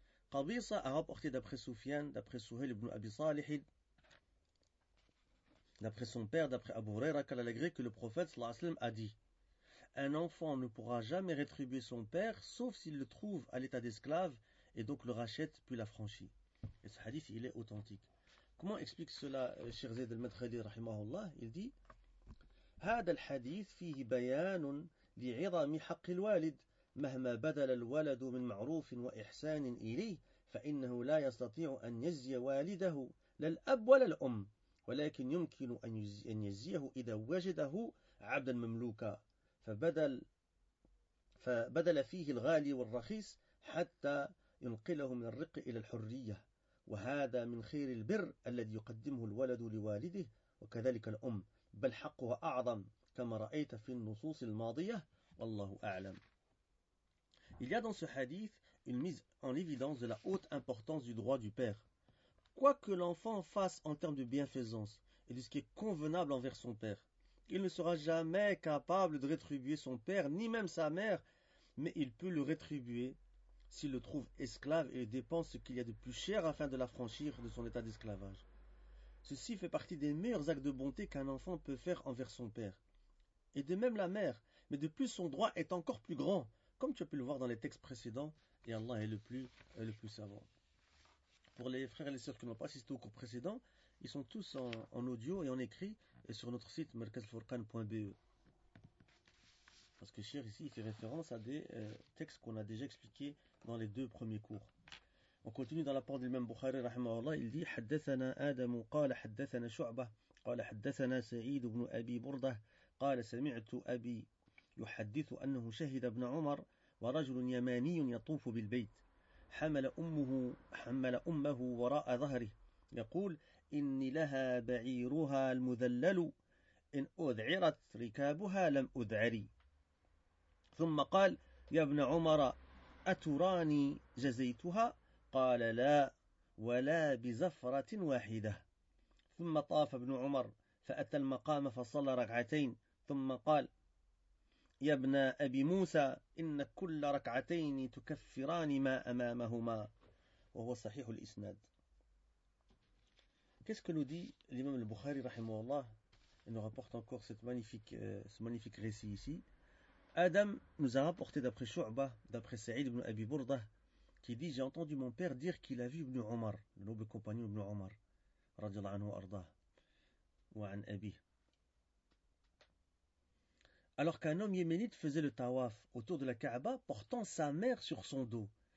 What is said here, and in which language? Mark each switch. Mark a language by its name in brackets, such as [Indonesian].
[French] Qabisa a rapporté d'après Soufiane, d'après Souhail ibn Abi Salih, d'après son père, d'après Abu Huraira, qu'à l'allégré que le prophète sallallahu alayhi wa sallam a dit: un enfant ne pourra jamais rétribuer son père sauf s'il le trouve à l'état d'esclave et donc le rachète puis l'affranchit. Et ce hadith, il est authentique. Comment explique cela Cheikh Zayd al-Madkhali rahimahullah? Il dit: [Arabic] هذا الحديث فيه بيان لعظم حق الوالد مهما بذل الولد من معروف وإحسان إليه فإنه لا يستطيع أن يجزي والده لا الأب ولا الأم ولكن يمكن أن يجزيه إذا وجده عبدا مملوكا فبدل فيه الغالي والرخيص حتى ينقله من الرق إلى الحرية وهذا من خير البر الذي يقدمه الولد لوالده وكذلك الأم بل حقها أعظم كما رأيت في النصوص الماضية والله أعلم. [French] Il y a dans ce hadith une mise en évidence de la haute importance du droit du père. Quoi que l'enfant fasse en termes de bienfaisance et de ce qui est convenable envers son père, il ne sera jamais capable de rétribuer son père ni même sa mère, mais il peut le rétribuer s'il le trouve esclave et dépense ce qu'il y a de plus cher afin de l'affranchir de son état d'esclavage. Ceci fait partie des meilleurs actes de bonté qu'un enfant peut faire envers son père et de même la mère, mais de plus son droit est encore plus grand, comme tu as pu le voir dans les textes précédents, et Allah est le plus savant. Pour les frères et les sœurs qui n'ont pas assisté au cours précédent, ils sont tous en audio et en écrit et sur notre site merkazfurqan.be. Parce que Cheikh ici, il fait référence à des textes qu'on a déjà expliqués dans les deux premiers cours. On continue dans la parole de l'imam Bukhari, rahimahullah, il dit: [Arabic] حدثنا آدم قال حدثنا شعبة قال حدثنا سعيد بن أبي بردة قال سمعت أبي يحدث أنه شهد ابن عمر ورجل يماني يطوف بالبيت حمل أمه وراء ظهره يقول إني لها بعيرها المذلل إن أذعرت ركابها لم أذعري. ثم قال يا ابن عمر أتراني جزيتها؟ قال لا ولا بزفرة واحدة. ثم طاف ابن عمر فأتى المقام فصلى ركعتين ثم قال يا ابن أبي موسى إن كل ركعتين تكفران ما أمامهما. وهو صحيح الإسناد. [French] Qu'est-ce que nous dit l'imam al-Bukhari rahimahullah ? Il nous rapporte encore ce magnifique récit ici. Adam nous a rapporté d'après Shu'ba, d'après Saïd ibn Abi Burda, qui dit « J'ai entendu mon père dire qu'il a vu ibn Omar, le noble compagnon ibn Omar, radiallahu anhu arda, ou an Abi. » Alors qu'un homme yéménite faisait le tawaf autour de la Kaaba, portant sa mère sur son dos.